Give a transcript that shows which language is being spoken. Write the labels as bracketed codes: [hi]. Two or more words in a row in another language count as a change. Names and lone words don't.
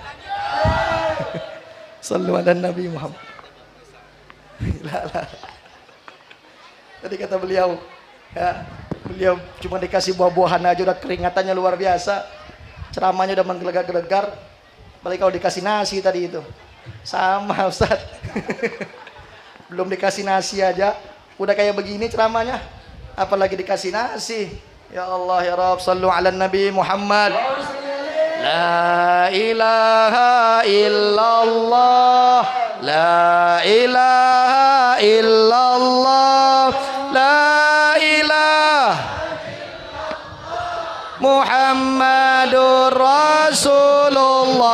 [ar] صلوا على النبي محمد. [id] Tadi kata beliau, ya, beliau cuma dikasih buah-buahan aja udah keringatannya luar biasa. Ceramahnya udah menggelegar-gelegar. Balik kalau dikasih nasi tadi itu. Sama Ustaz. Belum dikasih nasi aja udah kayak begini ceramahnya, apalagi dikasih nasi. [ar] يا الله يا رب, صلوا على النبي محمد. لا إله إلا الله، لا إله إلا الله، لا إله محمد رسول الله.